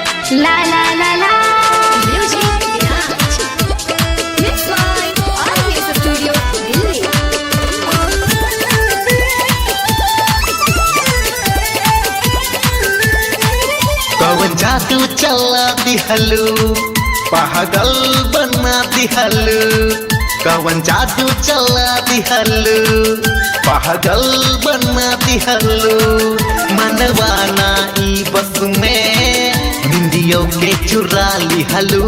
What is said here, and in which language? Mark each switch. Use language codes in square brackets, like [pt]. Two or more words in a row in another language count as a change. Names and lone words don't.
[en] La la la la. Music Garage. Mixed by RVS Studio, Delhi. [bho] कवन जादू चला दिहलू पागल बना दिहलू कवन जादू चला दिहलू पागल बना दिहलू मनवाना ई बस में निंदियों के चुरा लिहलू